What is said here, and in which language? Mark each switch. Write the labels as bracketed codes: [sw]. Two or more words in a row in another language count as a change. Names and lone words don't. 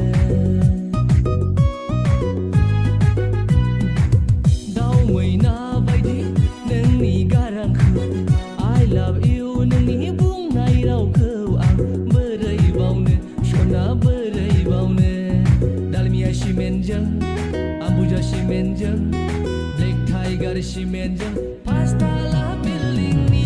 [brx] दाउ मैना बायदि नोंनि गारांखौ [en] I love you [brx] नोंनि बुंनाय रावखौ आं बोरै बावनो सना बोरै बावनो दालमिया सिमेन्टजों आंबुजा सिमेन्टजों Tiger simenjang pastala buildingni